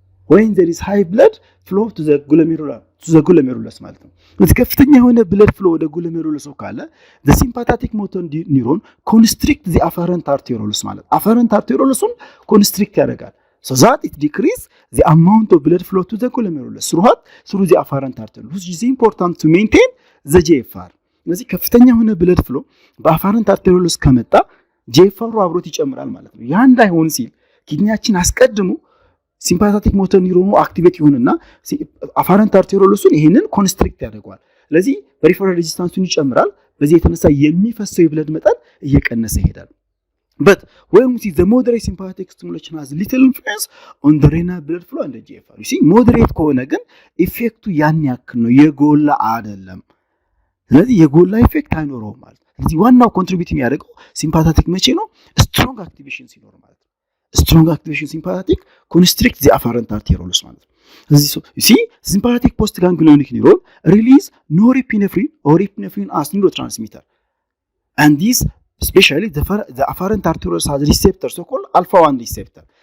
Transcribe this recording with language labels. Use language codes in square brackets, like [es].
[en] When there is high blood flow to the glomerulus [am] ማለት ነው። ከፍተኛ የሆነ [en] blood flow ወደ glomerulus ካለ the sympathetic motor neuron constrict the afferent arterioles ማለት afferent arteriolesun constrict ያደርጋል. So that it decrease the amount of blood flow to the glomerulus through the afferent arterioles, which is important to maintain the GFR. [am] ስለዚህ ከፍተኛ የሆነ blood flow በafferent arterioles ከመጣ GFR አብሮት ይጨምራል ማለት ነው። ያ እንዳይሆን ሲል ኪድኒያችን አስቀድሞ ሲምፓታቲክ ሞተር ኒውሮኑ አክቲቬት ይሆንና አፈረንት አርቴሪዮሉስን ይሄንን ኮንስትሪክት ያደርጋል። ስለዚህ ፐሪፈራል ሬዚስታንሱን ይጨምራል። በዚህ የተነሳ የሚፈሰው የብለድ መጠን እየቀነሰ ይሄዳል። [en] But when we see the moderate sympathetic stimulation has little influence on the renal blood flow and the GFR. [am] You see, moderate ከሆነ ግን ኢፌክቱ ያን ያክል ነው፣ የጎላ አይደለም። ስለዚህ የጎላ ኢፌክት አይኖረውም ማለት ነው። ስለዚህ ዋናው ኮንትሪቢዩት የሚያደርገው ሲምፓታቲክ መቼ ነው? ስትሮንግ አክቲቬሽን ሲኖር ማለት ነው። [en] ስትሮንግ አክቲቬሽን ሲምፓታቲክ ኮንስትሪክት the afferent arterioles ማለት ነው። ስለዚህ you see sympathetic postganglionic neuron release norepinephrine or epinephrine as neurotransmitter, and this especially the afferent arterioles has receptor so called alpha 1 receptor.